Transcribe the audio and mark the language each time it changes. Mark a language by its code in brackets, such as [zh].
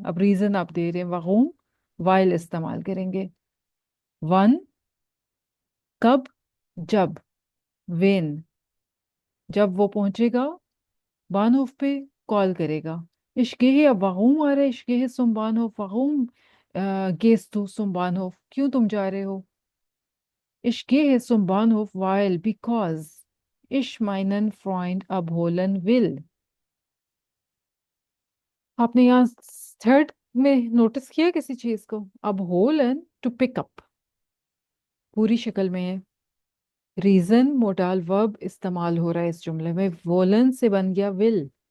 [hi] अब रीजन आप दे रहे हैं, warum? Weil इस्तेमाल करेंगे। Wann? कब? जब। When? जब वो पहुंचेगा बानहोफ पे, कॉल करेगा। [de] Ich gehe, अब warum [hi] आ रहा है, [de] ich gehe zum Bahnhof, warum gehst du zum Bahnhof? [hi] क्यों तुम जा रहे हो? [de] Ich gehe zum Bahnhof, weil, because ich meinen Freund abholen will। [hi] आपने यहाँ थर्ड में नोटिस किया किसी चीज को? abholen, टू पिकअप, पूरी शक्ल में है। रीजन मोडाल वर्ब इस्तेमाल हो रहा है इस जुमले में, वोलन से बन गया विल।